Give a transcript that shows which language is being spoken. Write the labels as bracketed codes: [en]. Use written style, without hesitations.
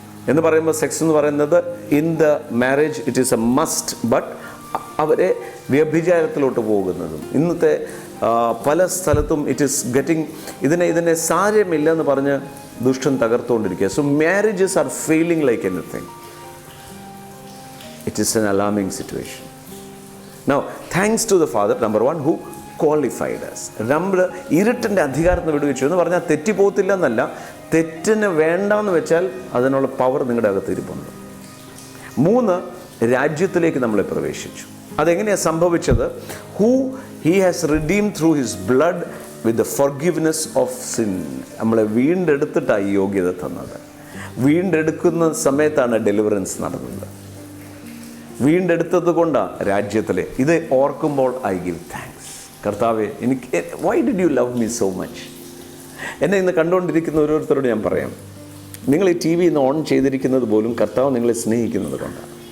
[ml] എന്ന് പറയുമ്പോൾ സെക്സ് എന്ന് പറയുന്നത് [en] in the marriage it is a must, but [ml] അവരെ വ്യഭിചാരത്തിലോട്ട് പോകുന്നതും ഇന്നത്തെ പല സ്ഥലത്തും [en] it is getting, [ml] ഇതിനെ സാരമില്ലെന്ന് പറഞ്ഞ് ദുഷ്ടൻ തകർത്തുകൊണ്ടിരിക്കുക. [en] So marriages are failing like anything. It is an alarming situation. Now, thanks to the Father, number one, who qualified us. [ml] നമ്മൾ ഇരുട്ടിൻ്റെ അധികാരത്തിന് വിടുവിച്ചു എന്ന് പറഞ്ഞാൽ തെറ്റിപ്പോത്തില്ല എന്നല്ല, തെറ്റിന് വേണ്ടെന്ന് വെച്ചാൽ അതിനുള്ള പവർ നിങ്ങളുടെ അകത്ത് ഇരിപ്പുണ്ട്. മൂന്ന്, രാജ്യത്തിലേക്ക് നമ്മളെ പ്രവേശിച്ചു. അതെങ്ങനെയാണ് സംഭവിച്ചത്? [en] He has redeemed through his blood with the forgiveness of sin. [ml] നമ്മളെ വീണ്ടെടുത്തിട്ടാണ് ഈ യോഗ്യത തന്നത്. വീണ്ടെടുക്കുന്ന സമയത്താണ് ഡെലിവറൻസ് നടന്നത്. വീണ്ടെടുത്തത് കൊണ്ടാണ് രാജ്യത്തിലെ. ഇത് ഓർക്കുമ്പോൾ [en] I give thanks. [ml] കർത്താവേ, എനിക്ക് [en] Why did you love me so much? [ml] എന്നെ ഇന്ന് കണ്ടുകൊണ്ടിരിക്കുന്ന ഓരോരുത്തരോട് ഞാൻ പറയാം, നിങ്ങൾ ഈ TV ഇന്ന് ഓൺ ചെയ്തിരിക്കുന്നത് പോലും കർത്താവ് നിങ്ങളെ സ്നേഹിക്കുന്നത് കൊണ്ടാണ്.